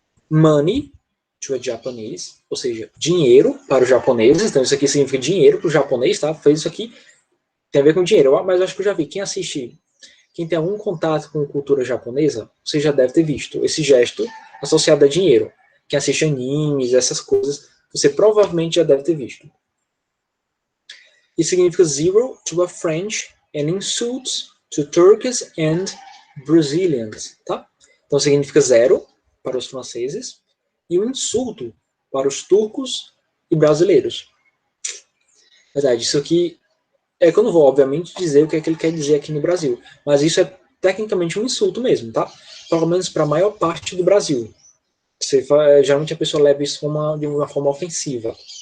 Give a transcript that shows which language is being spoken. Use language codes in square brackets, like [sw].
[en] Money, to a Japanese, [pt] ou seja, dinheiro para os japoneses, então isso aqui significa dinheiro para o japonês, tá? Fez isso aqui, tem a ver com dinheiro, mas eu acho que eu já vi. Quem tem algum contato com cultura japonesa, você já deve ter visto esse gesto associado a dinheiro. Quem assiste animes, essas coisas, você provavelmente já deve ter visto. [en] It [pt] significa [en] zero to a French and insults to Turks and Brazilians, tá? [pt] Então significa zero para os franceses e um insulto para os turcos e brasileiros. Verdade, isso aqui é que eu não vou, obviamente, dizer o que é que ele quer dizer aqui no Brasil, mas isso é tecnicamente um insulto mesmo, tá? Pelo menos para a maior parte do Brasil. Geralmente a pessoa leva isso de uma forma ofensiva.